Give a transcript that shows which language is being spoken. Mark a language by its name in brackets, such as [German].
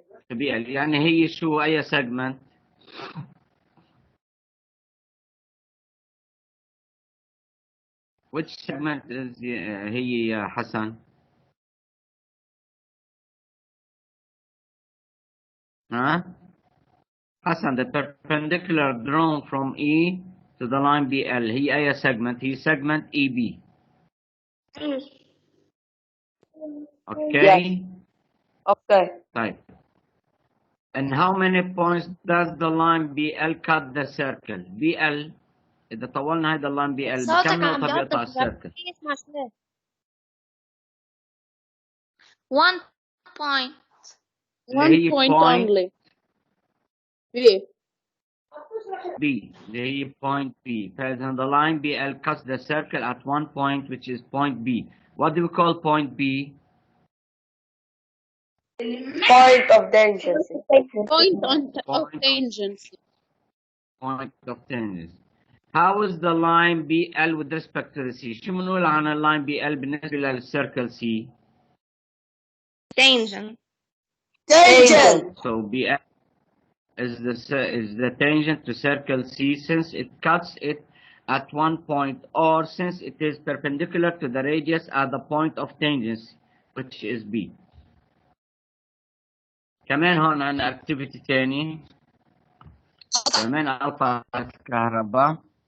[English] BL [Arabic] يعني هي شو أي [English] segment؟ Which segment is [Arabic] هي يا حسن؟ ها؟ [English] حسن the perpendicular drawn from E to the line BL [Arabic] هي أي [English] segment؟ هي segment EB. Okay. Yes. Okay. [Arabic] طيب. [English] And how many points does the line BL cut the circle? [Arabic] BL إذا طولنا هذا اللاين BL بكم نقطة بيقطع السيركل؟ [English] 1 point. [Arabic] اللي هي [English] 1 point point only. B. B [Arabic] اللي هي [English] point B. [Arabic] فإذا [English] the line BL cuts the circle at one point which is point B. What do we call point B? Point of tangency. Of tangency. Point of tangency. How is the line BL with respect to the C? [Arabic] شو بنقول عن اللاين BL بالنسبة للcircle C? [English] Tangent. Tangent. So BL is the tangent to circle C since it cuts it at one point or since it is perpendicular to the radius at the point of tangency which is B. [Arabic] كمان هون عندنا activity تاني. كمان قطعت الكهرباء.